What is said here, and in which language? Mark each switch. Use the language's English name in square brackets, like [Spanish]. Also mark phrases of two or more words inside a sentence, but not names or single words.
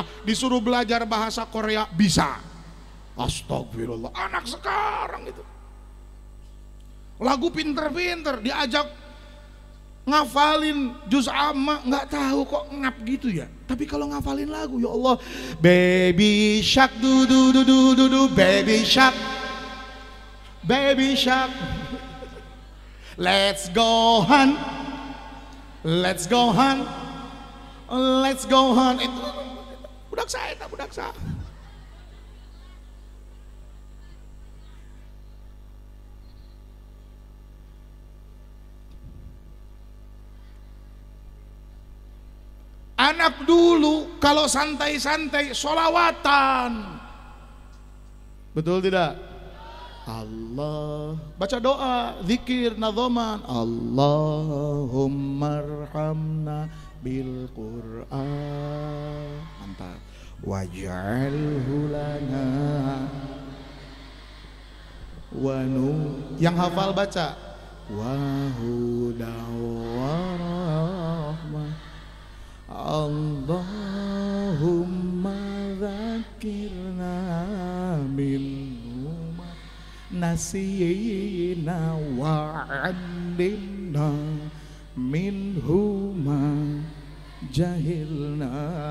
[Indonesian] Disuruh belajar bahasa Korea, bisa. Astagfirullah, anak sekarang itu. Lagu pinter-pinter, diajak ngafalin juz amma, nggak tahu kok ngap gitu ya. Tapi kalau ngafalin lagu, [Arabic] ya Allah, [English] baby shark du du du du du du, baby shark, baby shark, let's go hunt, let's go hunt, let's go hunt. [Indonesian] Itu budak saya, tak budak saya. Anak dulu kalau santai-santai sholawatan, betul tidak? Allah, baca doa, [Arabic] zikir, nadhoman, اللهم ارحمنا بالقرآن, mantap, واجعله لنا ونور, [Indonesian] yang hafal baca [Arabic] وهدى ورحمة, اللهم ذكرنا منه ما نسينا وعلمنا منه ما جهلنا